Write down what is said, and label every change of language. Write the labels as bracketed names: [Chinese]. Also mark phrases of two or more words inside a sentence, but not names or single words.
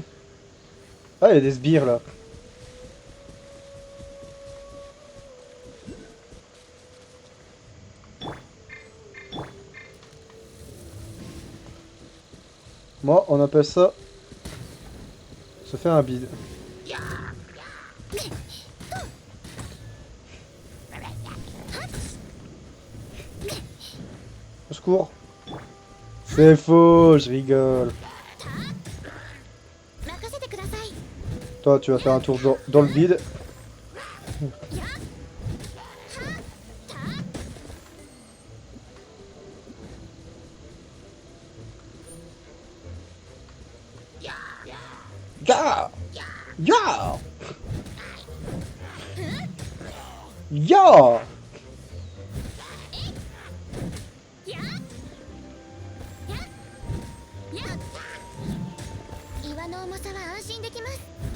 [French] Ah, il y a des sbires là. Moi, on appelle ça... se faire un bide. Au secours. C'est faux, je rigole. [Japanese] 任せてください。 [French] Toi, tu vas faire un tour dans le vide. Ya! Ya! Ya! [Japanese] 岩の重さは安心できます。